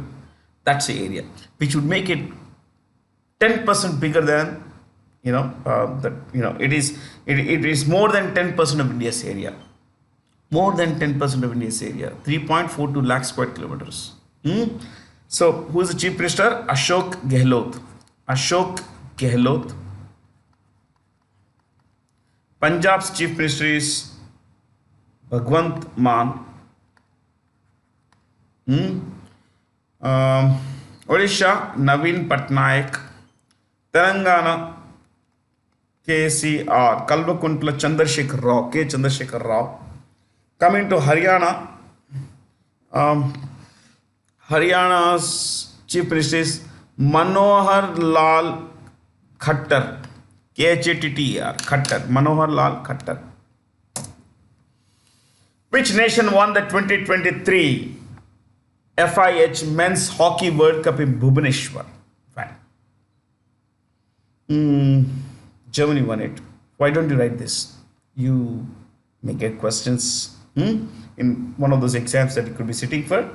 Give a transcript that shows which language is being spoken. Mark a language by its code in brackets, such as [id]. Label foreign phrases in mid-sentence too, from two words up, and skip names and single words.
[en] That's the area, which would make it 10% bigger than, it is more than 10% of India's area. More than 10% of India's area, 3.42 lakh square kilometers. So, who is the Chief Minister? Ashok Gehlot. Ashok Gehlot. Punjab's Chief Minister is Bhagwant Mann. Odisha, Naveen Patnaik. Telangana, KCR, Kalvakuntla Chandrasekhar Rao, K. Chandrasekhar Rao. Coming to Haryana, Haryana's Chief Minister is Manohar Lal Khattar, Khattar, Khattar, Manohar Lal Khattar. Which nation won the 2023 FIH Men's Hockey World Cup in Bhubaneswar? Germany won it. Why don't you write this? You may get questions in one of those exams that you could be sitting for.